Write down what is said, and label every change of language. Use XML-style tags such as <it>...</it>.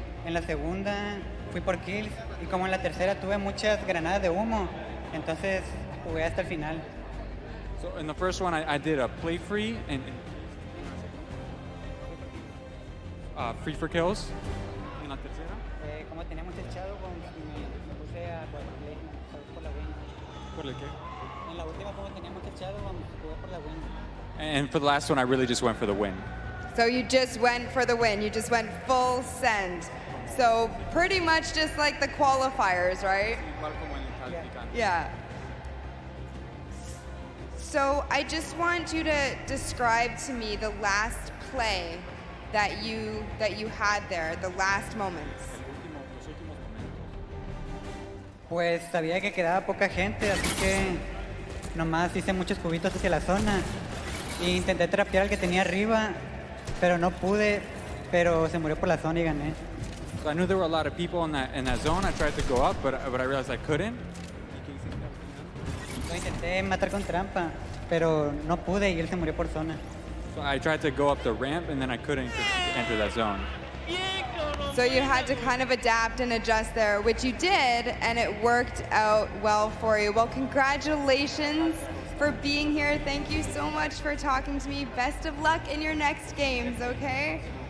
<es>En la segunda fui por kills. Y como en la tercera tuve muchas granadas de humo, entonces jugué hasta el final.</es> <en>So in the first one, I did a play free and free for kills.</en> <es>En la tercera. Como tenía mucho echado, me puse a placement por la win. ¿Por el qué? En la última, como tenía mucho echado, jugué por la win.</es> <en>And for the last one, I really just went for the win. So you just went for the win. You just went full send. So pretty much just like the qualifiers, right? Yeah. So I just want you to describe to me the last play that you had there, the last moments.</en> <es>Pues sabía que quedaba poca gente, así que nomás hice muchos cubitos hacia la zona e intenté trapear al que tenía arriba, pero no pude, pero se murió por la zona y gané.</es> <en>So I knew there were a lot of people in that zone. I tried to go up, but I realized I couldn't.</en> <es>Lo intenté matar con trampa, pero no pude y él se murió por zona.</es> <en>So I tried to go up the ramp, and then I couldn't enter that zone. So you had to kind of adapt and adjust there, which you did, and it worked out well for you. Well, congratulations for being here. Thank you so much for talking to me. Best of luck in your next games, okay?</en>